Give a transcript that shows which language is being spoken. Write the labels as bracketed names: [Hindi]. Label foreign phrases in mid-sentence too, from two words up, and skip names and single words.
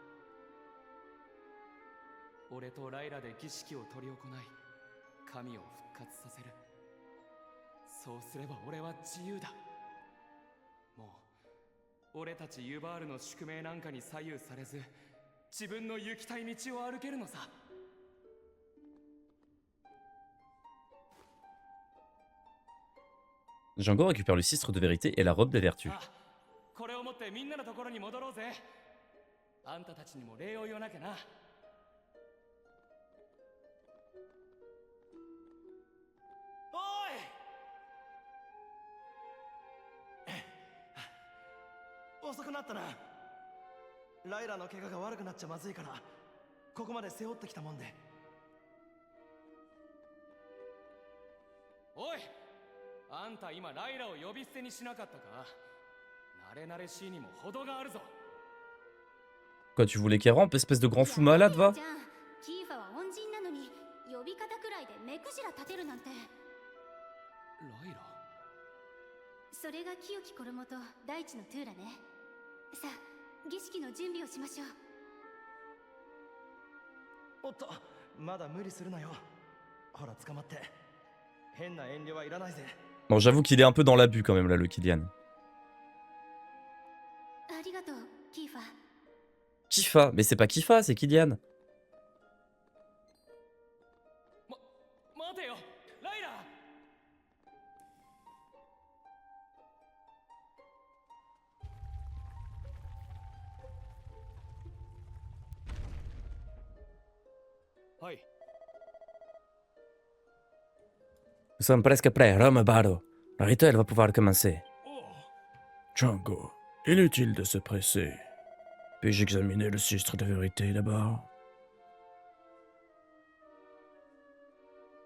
[Japanese] 俺とライラで儀式を執り行い、神を復活させる。そうすれば俺は自由だ。もう俺たちユバールの宿命なんかに左右されず、自分の行きたい道を歩けるのさ。 [French] Django récupère le cistre de vérité et la robe des vertus. [Japanese] これを持ってみんなのところに戻ろうぜ。あんたたちにも礼を言わなきゃな。遅くなったな。ライラの怪我が悪くなっちゃまずいからここまで背負ってきたもんで。おい、あんた今ライラを呼び捨てにしなかったか。慣れ慣れしいにも程があるぞ。 [French] Quoi, tu voulais qu'elle rampe, espèce de grand fou malade, va? [Japanese] キーファは恩人なのに呼び方くらいで目くじら立てるなんて。ライラ、それが清き衣と大地のトゥーラね。さあ、儀式の準備をしましょう。おっと、まだ無理するなよ。ほら捕まって。変な遠慮はいらないぜ。 [French] Bon, j'avoue qu'il est un peu dans l'abus quand même, là, le Kylian. [Japanese] ありがとう、キーファ。 [French] Kifa, mais c'est pas Kifa, c'est Kylian. [Japanese] 待てよ、ライラ。はい。 [French] Nous sommes presque prêts, Rome Baro. Le rituel va pouvoir commencer. Django, inutile de se presser. Puis-je examiner le cistre de vérité d'abord?